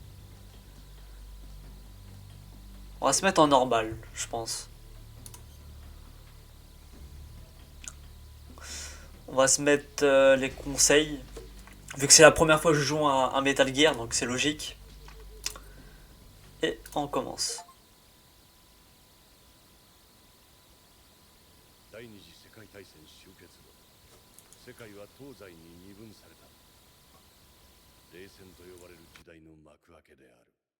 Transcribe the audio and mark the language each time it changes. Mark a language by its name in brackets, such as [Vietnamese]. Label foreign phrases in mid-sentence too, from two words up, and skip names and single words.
[French] On va se mettre en normal, je pense. On va se mettre les conseils. Vu que c'est la première fois que je joue un Metal Gear, donc c'est logique. Et on commence. [Japanese] 第二次世界大戦終結後、世界は東西に二分された。冷戦と呼ばれる時代の幕開けである。